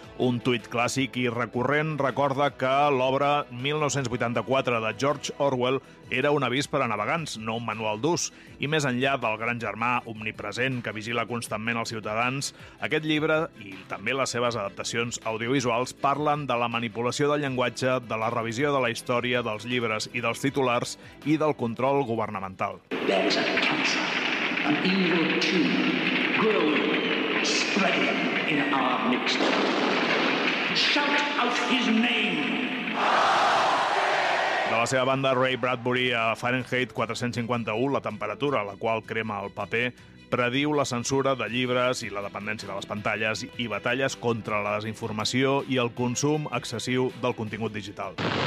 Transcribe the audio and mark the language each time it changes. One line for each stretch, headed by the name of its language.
Catalan: Un tuit clàssic i recurrent recorda que l'obra 1984 de George Orwell era un avís per a navegants, no un manual d'ús. I més enllà del gran germà omnipresent que vigila constantment els ciutadans, aquest llibre, i també les seves adaptacions audiovisuals, parlen de la manipulació del llenguatge, de la revisió de la història, dels llibres i dels titulars, i del control governamental.
English: There's a cancer, an evil tumor, growing, spreading in our midst. Shout out his name!
Catalan: De la seva banda, Ray Bradbury a Fahrenheit 451, la temperatura a la qual crema el paper, prediu la censura de llibres i la dependència de les pantalles i batalles contra la desinformació i el consum excessiu del contingut digital.